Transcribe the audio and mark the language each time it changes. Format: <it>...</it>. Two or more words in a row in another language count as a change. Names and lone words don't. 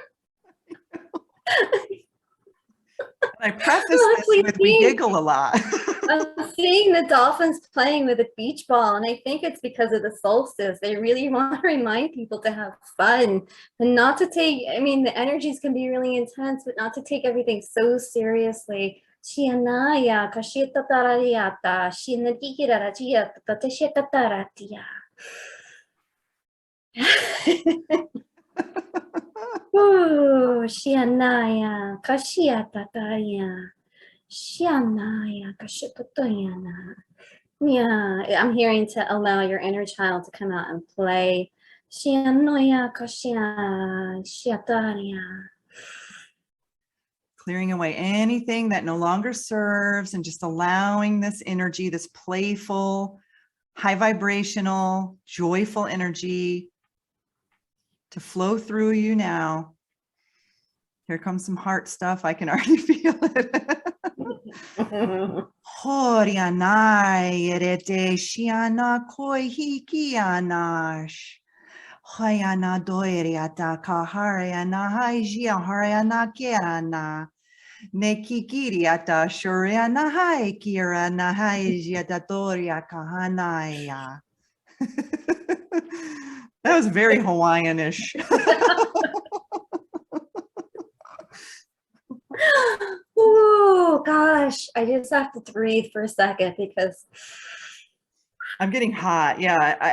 <en>I preface this with we giggle a lot. I'm seeing the dolphins playing with a beach ball, and I think it's because of the solstice. They really want to remind people to have fun and not to take, I mean, the energies can be really intense, but not to take everything so seriously. Shianaya, kashita tarariata, shinadikiraratia, tatashita taratia. Ooh, Shianaya, kashiata taria. Shianaya, kashitotoyana. Yeah, I'm hearing to allow your inner child to come out and play. Shianoya, kashia, shiataria. Clearing away anything that no longer serves and just allowing this energy, this playful, high vibrational, joyful energy to flow through you now. Here comes some heart stuff. I can already feel it. Horianai erete shiana koi hikianash. Hayana doiriata kahariana haijia hariana kerana. Nekikiriata shuriana haikirana haijia datoria kahanaya. That was very Hawaiian-ish. Oh gosh, I just have to breathe for a second because I'm getting hot. Yeah.</en>